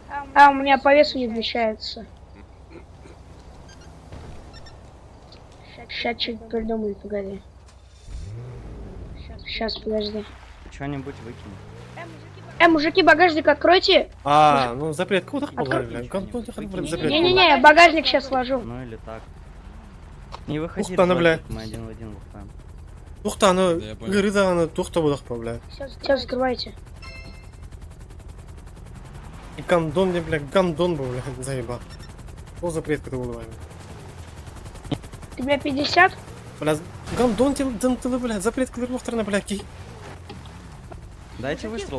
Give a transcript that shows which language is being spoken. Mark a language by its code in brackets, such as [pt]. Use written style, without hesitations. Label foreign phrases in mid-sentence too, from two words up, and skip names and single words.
[ru] А, у меня по весу не вмещается. Сейчас что-то придумаю, погоди. Сейчас, подожди. Что-нибудь выкинь. Мужики, багажник откройте. А, ну запрет, куда Открой. бля? Гандон, запрет. Не-не-не, я багажник сейчас сложу. Ну или так. Не выходи, Ух ты, она, бля. Ротик, мы один в один выходим. Тухта, аны, гырыда, аны, тухта будах, бля. Сейчас закрывайте. И гандон, не, бля, гандон был, бля, заебал. Что запрет, когда улыбаем? Тебе 50? Бля, гандон, ты, бля, запрет, когда мухтарна, бля, ки. Дайте выстрел.